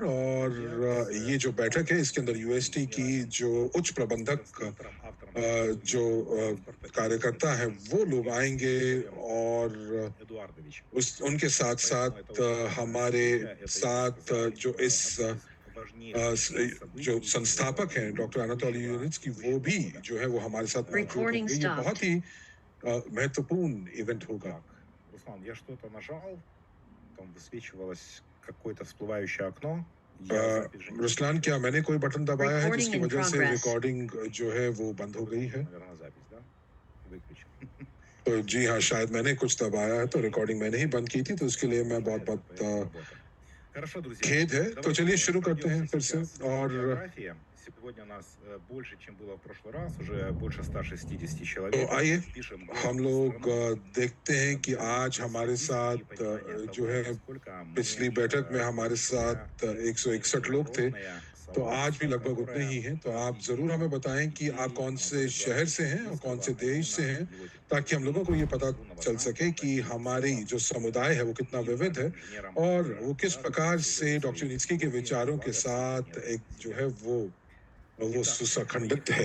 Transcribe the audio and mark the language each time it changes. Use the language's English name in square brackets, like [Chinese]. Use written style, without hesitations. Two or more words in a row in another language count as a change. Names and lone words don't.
[Hindi] और ये जो बैठक है इसके अंदर यूएसटी की जो उच्च प्रबंधक जो कार्यकर्ता है वो लोग आएंगे, और उनके साथ साथ हमारे साथ जो इस जो संस्थापक हैं डॉक्टर अनातोली यूनिट्स्की वो भी जो है वो हमारे साथ मौजूद होंगे। ये बहुत ही महत्वपूर्ण इवेंट होगा। [Russian] Руслан, я что-то нажал, там высвечивалось какое-то всплывающее окно. [Hindi] रुस्लान, क्या मैंने कोई बटन दबाया है जिसकी वजह से रिकॉर्डिंग जो है वो बंद हो गई है? तो जी हाँ, शायद मैंने कुछ दबाया है, तो रिकॉर्डिंग मैंने ही बंद की थी, तो उसके लिए मैं बहुत खेद है। तो चलिए शुरू करते हैं फिर से। और [Russian] Сегодня нас больше, чем было в прошлый раз, уже больше 160 человек. [Hindi] तो आइए हम लोग देखते हैं कि आज हमारे साथ जो है पिछली बैठक में हमारे साथ 161 लोग थे, तो आज भी लगभग उतने ही हैं। तो आप ज़रूर हमें बताएं कि आप कौन से शहर से हैं और कौन से देश से हैं, ताकि हम लोगों को ये पता चल सके कि हमारी जो समुदाय है वो कितना विविध है और वो किस प्रकार से डॉक्टर यूनिट्स्की के विचारों के साथ एक जो है वो सुसंगठित है।